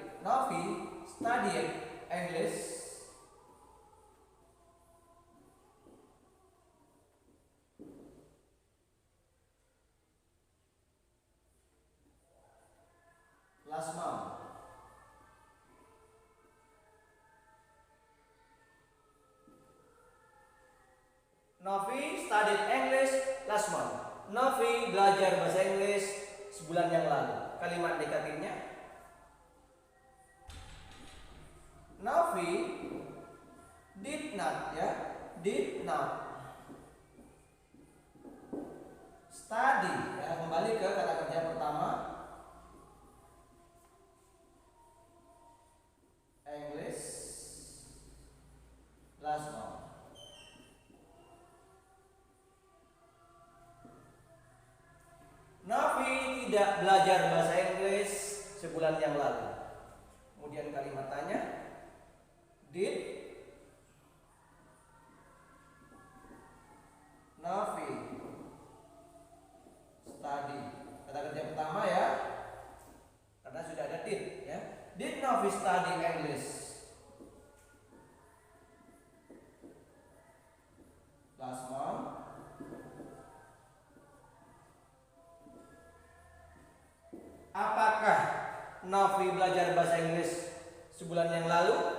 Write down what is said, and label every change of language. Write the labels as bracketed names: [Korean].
[English] Novi studied English last month. Novi studied English last month. [Indonesian] Novi belajar bahasa Inggris sebulan yang lalu. Kalimat negatifnya, Novi [English] did not [Indonesian] ya, [English] did not study [Indonesian] ya. Kembali ke kata kerja pertama, [English] English last month. [Indonesian] Novi tidak belajar bahasa Inggris sebulan yang lalu. Kemudian kalimat tanya, [English] did Novi study? [Indonesian] Kata kerja pertama ya, karena sudah ada did ya. [English] Did Novi study English last month? [Indonesian] Apakah Novi belajar bahasa Inggris sebulan yang lalu?